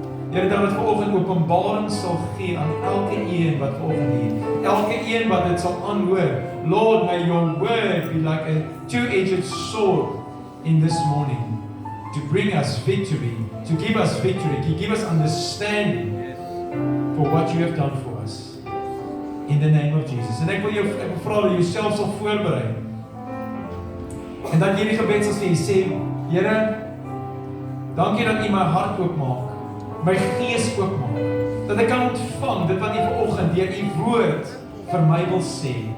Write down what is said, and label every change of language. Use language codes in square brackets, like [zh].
[af] Here, dat dit vanoggend openbaring sal gee aan elke een wat vanoggend hier, elke een wat dit sal aanhoor. [en] Lord, may your word be like a two-edged sword in this morning, to bring us victory, to give us victory, to give us understanding for what you have done for us. In the name of Jesus. [af] En ek wil vra dat jy jouself sal voorberei. En dat jy die gebed sal sê, Here, dankie dat U my hart oopmaak, my gees oopmaak, dat ek kan ontvang dit wat U vanoggend deur U woord vir my wil sê.